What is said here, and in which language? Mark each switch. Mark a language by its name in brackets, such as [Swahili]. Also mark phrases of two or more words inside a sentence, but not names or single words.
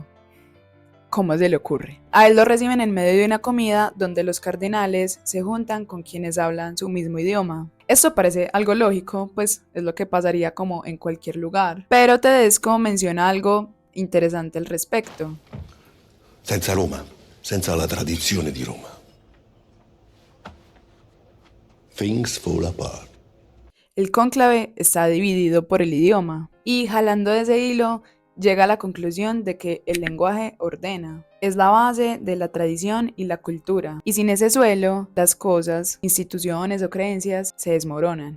[Spanish] ¿Cómo se le ocurre? A él lo reciben en medio de una comida donde los cardenales se juntan con quienes hablan su mismo idioma. Esto parece algo lógico, pues es lo que pasaría como en cualquier lugar. Pero Tedesco menciona algo interesante al respecto. [Italian] Senza Roma, senza la tradizione di Roma. [English] Things fall apart. [Spanish] El cónclave está dividido por el idioma y jalando de ese hilo llega a la conclusión de que el lenguaje ordena. Es la base de la tradición y la cultura, y sin ese suelo, las cosas, instituciones o creencias se desmoronan.